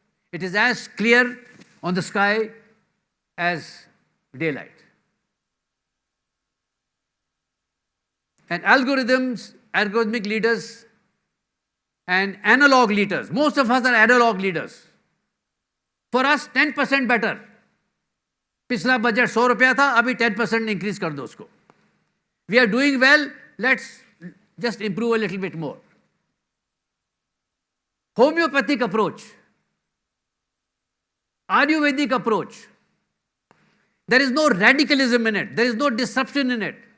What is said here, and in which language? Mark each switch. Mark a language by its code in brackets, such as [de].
[en] It is as clear on the sky as daylight. And algorithmic leaders and analog leaders, most of us are analog leaders. For us, 10% better. [hi] पिछला budget 100 रुपया था, अभी 10% increase कर दो उसको. [en] We are doing well, let's just improve a little bit more. Homeopathic approach, Ayurvedic approach, there is no radicalism in it, there is no disruption in it.